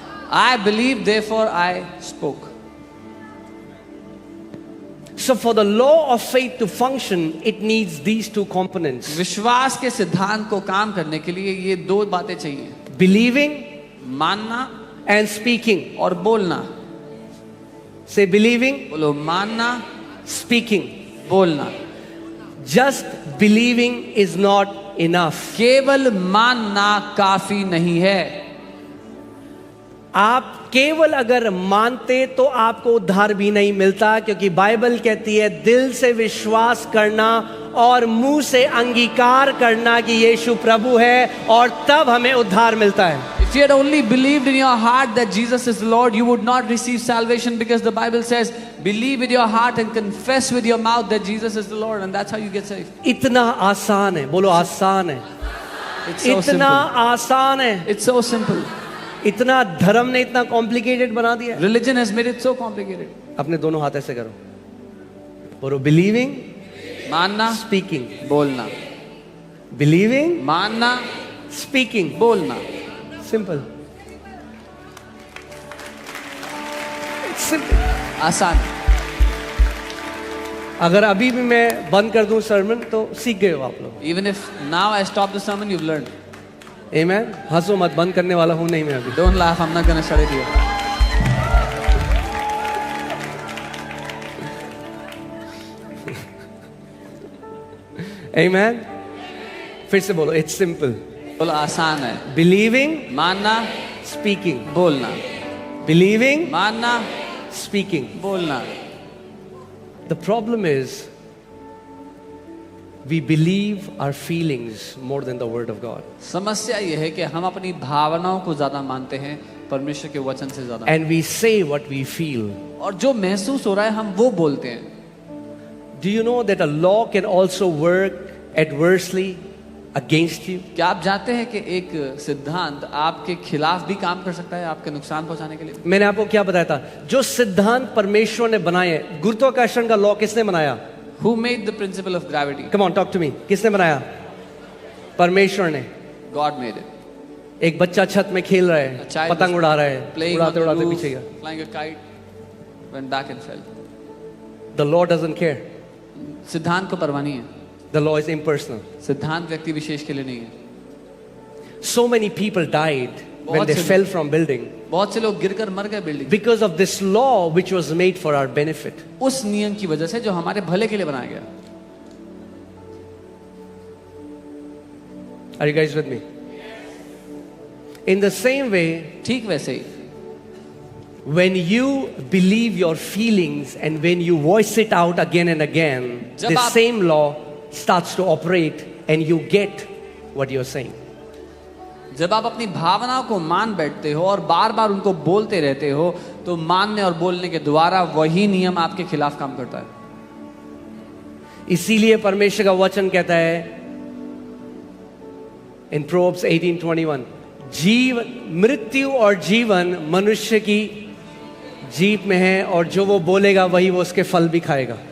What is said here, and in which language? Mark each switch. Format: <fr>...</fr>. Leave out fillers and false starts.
<en>I believe therefore I spoke. So for the law of faith to function, it needs these two components.</en> <hi>विश्वास के सिद्धांत को काम करने के लिए ये दो बातें चाहिए.</hi> <en>Believing</en> <hi>मानना</hi> <en>and speaking.</en> <hi>और बोलना.</hi> <en>Say believing,</en> <hi>बोलो मानना,</hi> <en>speaking.</en> <hi>बोलना.</hi> <en>Just believing is not enough.</en> <hi>केवल मानना काफी नहीं है. आप केवल अगर मानते तो आपको उद्धार भी नहीं मिलता, क्योंकि बाइबल कहती है दिल से विश्वास करना और मुंह से अंगीकार करना कि यीशु प्रभु है, और तब हमें उद्धार मिलता है.</hi> <en>If you had only believed in your heart that Jesus is the Lord, you would not receive salvation, because the Bible says, believe with your heart and confess with your mouth that Jesus is the Lord, and that's how you get saved.</en> <hi>इतना आसान है. बोलो आसान है.</hi> <en>It's so</en> <hi>इतना</hi> <en>simple.</en> <hi>आसान है.</hi> <en>It's so simple.</en> <hi>इतना धर्म ने इतना कॉम्प्लिकेटेड बना दिया.</hi> <en>Religion has made it so complicated.</en> <hi>अपने दोनों हाथ ऐसे करो. बोलो बिलीविंग, मानना,</hi> <en>Speaking.</en> <hi>बोलना.</hi> <en>Believing,</en> <hi>मानना,</hi> <en>speaking.</en> <hi>बोलना.</hi> <en>Simple. It's simple.</en> <hi>आसान. अगर अभी भी मैं बंद कर दूं सरमन तो सीख गए हो आप लोग.</hi> <en>Even if now I stop the sermon, you've learned. Amen.</en> <hi>हंसो मत, बंद करने वाला हूं नहीं मैं अभी.</hi> <en>Don't laugh, I'm not gonna shut it here. Amen.</en> <hi>फिर से बोलो,</hi> <en>it's simple.</en> <hi>बोलो आसान है.</hi> <en>Believing,</en> <hi>मानना,</hi> <en>speaking.</en> <hi>बोलना.</hi> <en>Believing,</en> <hi>मानना,</hi> <en>speaking.</en> <hi>बोलना.</hi> <en>The problem is we believe our feelings more than the word of God.</en> <hi>समस्या ये है कि हम अपनी भावनाओं को ज्यादा मानते हैं परमेश्वर के वचन से ज्यादा.</hi> <en>And we say what we feel.</en> <hi>और जो महसूस हो रहा है हम वो बोलते हैं.</hi> <en>Do you know that a law can also work adversely against you?</en> <hi>क्या आप जानते हैं कि एक सिद्धांत आपके खिलाफ भी काम कर सकता है, आपके नुकसान पहुंचाने के लिए? मैंने आपको क्या बताया था, जो सिद्धांत परमेश्वर ने बनाए हैं, गुरुत्वाकर्षण का लॉ किसने बनाया?</hi> <en>Who made the principle of gravity? Come on, talk to me.</en> <hi>किसने बनाया? परमेश्वर ने.</hi> <en>God made it.</en> <hi>एक बच्चा छत में खेल रहा</hi> <en>A</en> <hi>है,</hi> <en>child</en> <hi>पतंग</hi> <en>was</en> <hi>उड़ा रहा है,</hi> <en>playing on</en> <hi>उड़ाते</hi> <en>the</en> <hi>उड़ाते</hi> <en>roof,</en> <hi>पीछे गया.</hi> <en>flying a kite, went back and fell. The law doesn't care.</en> <hi>सिद्धांत को परवाह नहीं है.</hi> <en>The law is impersonal.</en> <hi>सिद्धांत व्यक्ति विशेष के लिए नहीं है.</hi> <en>So many people died when they</en> <hi>बहुत से</hi> <en>fell from building</en> <hi>बहुत से लोग गिरकर मर गए building.</hi> <en>because of this law which was made for our benefit.</en> <hi>उस नियम की वजह से जो हमारे भले के लिए बनाया गया.</hi> <en>Are you guys with me? In the same way,</en> <hi>ठीक वैसे ही</hi> <en>when you believe your feelings and when you voice it out again and again,</en> <hi>जब</hi> <en>the</en> <hi>आप-</hi> <en>same law starts to operate and you get what you're saying.</en> <hi>जब आप अपनी भावनाओं को मान बैठते हो और बार बार उनको बोलते रहते हो तो मानने और बोलने के द्वारा वही नियम आपके खिलाफ काम करता है. इसीलिए परमेश्वर का वचन कहता है</hi> <en>in Proverbs 18:21,</en> <hi>जीवन, मृत्यु और जीवन मनुष्य की जीभ में है और जो वो बोलेगा वही वो उसके फल भी खाएगा.</hi>